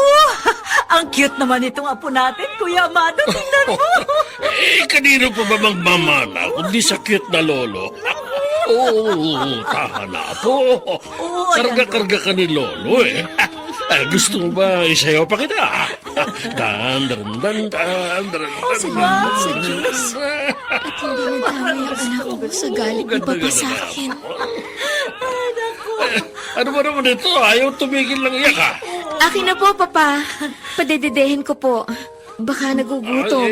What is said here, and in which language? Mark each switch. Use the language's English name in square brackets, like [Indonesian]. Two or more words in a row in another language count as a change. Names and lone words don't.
[Filipino] Ang cute naman itong apo natin, Kuya Amado. Tingnan mo! Kanino pa ba magmamana kundi sa cute na lolo? Tahan na apo. Karga-karga ka ni lolo eh. Gusto mo ba isayaw pa kita? Dan, dan, dan, dan, dan, Salamat sa Diyos. At hindi nadamay ang anak ko sa galit ni Papa sa akin. Ano ba naman ito? Ayaw tumigil lang iyak ha? Akin na po, Papa. Padededehin ko po. Baka nagugutom.